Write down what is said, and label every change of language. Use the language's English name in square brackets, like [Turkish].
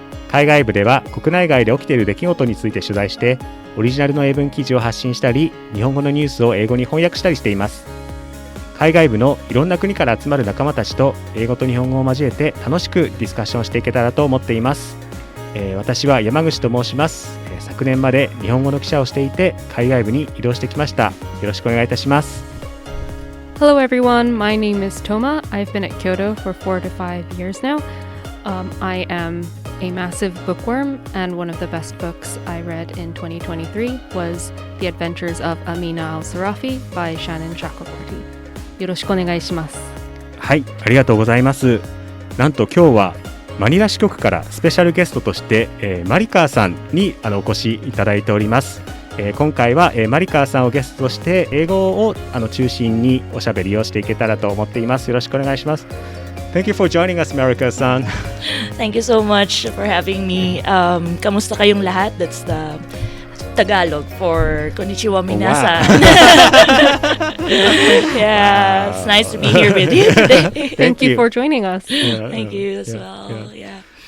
[Japanese] 海外部では国内外で起きている出来事について取材してオリジナルの英文記事を発信したり、日本語のニュースを英語に翻訳したりしています。海外部のいろんな国から集まる仲間たちと英語と日本語を交えて楽しくディスカッションしていけたらと思っています。私は山口と申します。昨年まで日本語の記者をしていて海外部に移動してきました。よろしくお願いいたします。 [English] Hello everyone, my name is Toma. I've been at Kyodo for 4 to 5 years now. I am a massive bookworm, and one of the best books I read in 2023 was The Adventures of Amina al-Sarafi by Shannon Chakraborty. [Japanese] よろしくお願いします。はい、ありがとうございます。なんと今日はマニラ支局からスペシャルゲストとして、マリカーさんにお越しいただいております。今回は、マリカーさんをゲストとして英語を中心におしゃべりをしていけたらと思っています。よろしくお願いします。 [English] Thank you for joining us, Maricar-san. Thank you so much for having me. [Filipino] Kamusta kayong lahat? [English] That's the Tagalog for [Japanese] konnichiwa minasan. [English] Yeah, it's nice to be here with you today. Thank you for joining us. Thank you as well. Yeah.